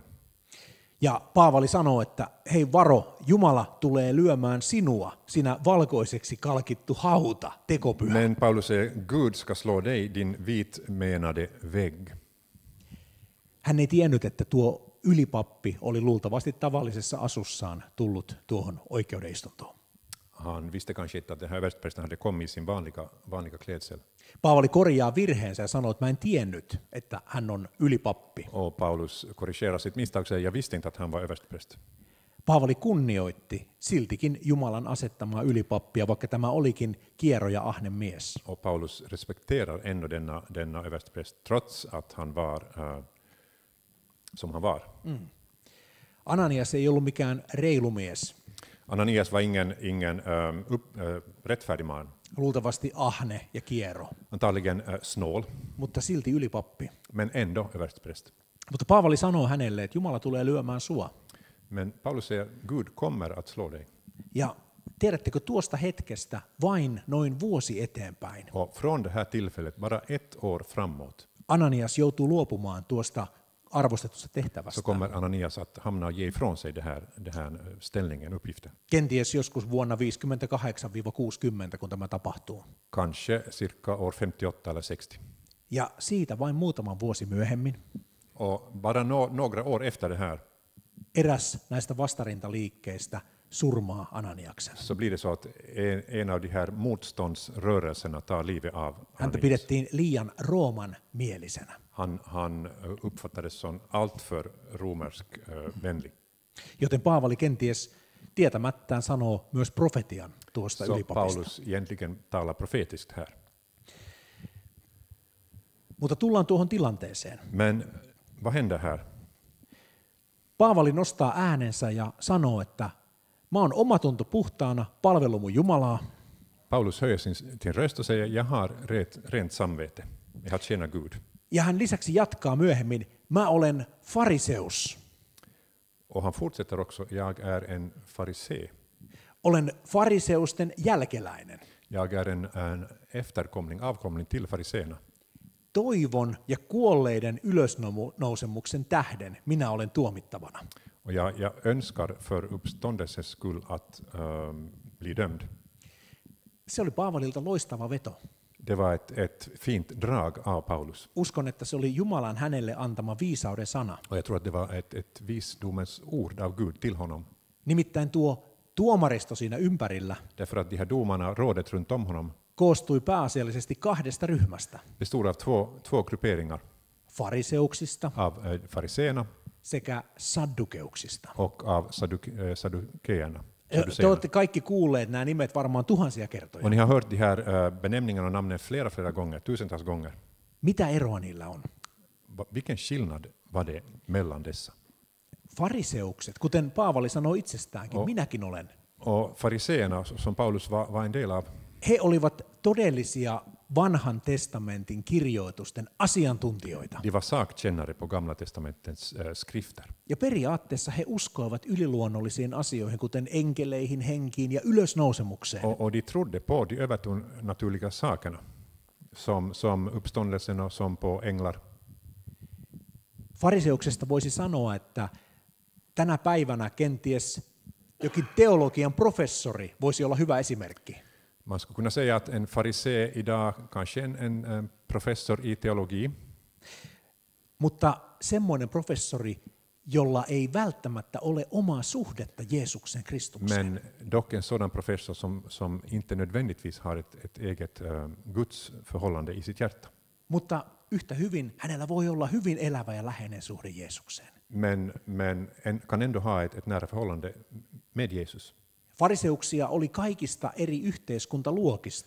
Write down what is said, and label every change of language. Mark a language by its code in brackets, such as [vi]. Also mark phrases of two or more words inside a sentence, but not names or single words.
[fi] Ja Paavali sanoo, että hei varo, Jumala tulee lyömään sinua, sinä valkoiseksi kalkittu hauta, tekopyhä. [sv] Men Paulus säger, Gud ska slå dig, din vitmenade vägg. [fi] Hän ei tiennyt, että tuo ylipappi oli luultavasti tavallisessa asussaan tullut tuohon oikeudenistuntoon. [sv] Han visste kanske inte att den här översteprästen hade kommit i sin vanliga klädsel. [fi] Paavali korjaa virheensä ja sanoo, että mä en tiennyt, että hän on ylipappi. [sv] Och Paulus korrigerar sitt misstag och säger, jag visste inte att han var överstepräst. [fi] Paavali kunnioitti siltikin Jumalan asettamaa ylipappia, vaikka tämä olikin kiero ja ahne mies. [sv] Och Paulus respekterar ändå denna överstepräst, trots att han var som han var. [fi] Ananias ei ollut mikään reilu mies. [sv] Ananias var ingen rättfärdig man. [fi] Luultavasti ahne ja kiero, [sv] Antagligen snål, [fi] mutta silti ylipappi. [sv] men ändå överstepräst. [fi] Mutta Paavali sanoo hänelle, että Jumala tulee lyömään sua. [sv] Men Paulus säger, Gud kommer att slå dig. [fi] Ja tiedättekö, tuosta hetkestä vain noin vuosi eteenpäin [sv] Och från det här tillfället, bara 1 år framåt, [fi] Ananias joutuu luopumaan tuosta arvostetusta tehtävästä. [sv] så kommer Ananias att hamna och ge ifrån sig det här ställningen, uppgiften. [fi] Kenties joskus vuonna 58-60, kun tämä tapahtuu. [sv] Kanske cirka år 58 eller 60. [fi] Ja siitä vain muutaman vuosi myöhemmin [sv] Och bara några år efter det här [fi] eräs näistä vastarintaliikkeistä surmaa Ananiaksen. [sv] så blir det så att en av de här motståndsrörelserna tar livet av [fi] Häntä [sv] Ananias. [fi] pidettiin liian Rooman mielisenä. [sv] Han uppfattades som alltför romersk vänlig. [fi] Joten Paavali kenties tietämättään sanoo myös profetian tuosta [sv] Så [fi] ylipapista. [sv] Paulus egentligen talar profetiskt här. [fi] Mutta tullaan tuohon tilanteeseen. [sv] Men vad händer här? [fi] Paavali nostaa äänensä ja sanoo, että mä oon omatunto puhtaana, palvelu mun Jumalaa. [sv] Paulus höjer sin röst och säger, jag har rent samvete. Jag har tjänat Gud. [fi] Ja hän lisäksi jatkaa myöhemmin, mä olen fariseus. [sv] Och han fortsätter också, jag är en farisee. [fi] Olen fariseusten jälkeläinen. [sv] Jag är en avkomling till fariseerna. [fi] Toivon ja kuolleiden ylösnousemuksen tähden minä olen tuomittavana. [sv] Och jag önskar för uppståndelsens skull att bli dömd. [fi] Se oli Paavalilta loistava veto. [sv] Det var ett fint drag av Paulus. [fi] Uskon, että se oli Jumalan hänelle antama viisauden sana. [sv] Och jag tror att det var ett visdomens ord av Gud till honom. [fi] Nimittäin tuo tuomaristo siinä ympärillä [sv] Därför att de här domarna, rådet runt om honom, [fi] koostui pääasiallisesti 2 ryhmästä. [sv] bestod av två grupperingar. [fi] Fariseuksista [sv] Av fariseerna [fi] sekä saddukeuksista. [sv] och av saddukeerna. [fi] Te olette kaikki kuulleet nämä nimet varmaan tuhansia kertoja. [sv] Och ni har hört de här benämningarna och namnen flera gånger, tusentals gånger. [fi] Mitä eroa niillä on? [sv] Vilken skillnad var det mellan dessa? [fi] Fariseukset, kuten Paavali sanoi itsestäänkin, minäkin olen. [sv] Och fariseerna, som Paulus var en del av, [fi] He olivat todellisia vanhan testamentin kirjoitusten asiantuntijoita. [sv] de var sakkännare på Gamla testamentens skrifter. [fi] Ja periaatteessa he uskoivat yliluonnollisiin asioihin, kuten enkeleihin, henkiin ja ylösnousemukseen. [sv] Och de trodde på de övernaturliga sakerna, som uppståndelsen och som på änglar. [fi] Fariseuksesta voisi sanoa, että tänä päivänä kenties jokin teologian professori voisi olla hyvä esimerkki. [sv] Man skulle kunna säga att en farisee idag kanske en professor i teologi, [fi] Mutta semmoinen professori, jolla ei välttämättä ole omaa suhdetta Jeesuksen Kristukseen. [sv] men dock en sådan professor som inte nödvändigtvis har ett eget Guds förhållande i sitt hjärta. [fi] Mutta yhtä hyvin hänellä voi olla hyvin elävä ja läheinen suhde Jeesukseen. [sv] Men kan ändå ha ett nära förhållande med Jesus. [fi] Fariseuksia oli kaikista eri yhteiskuntaluokista.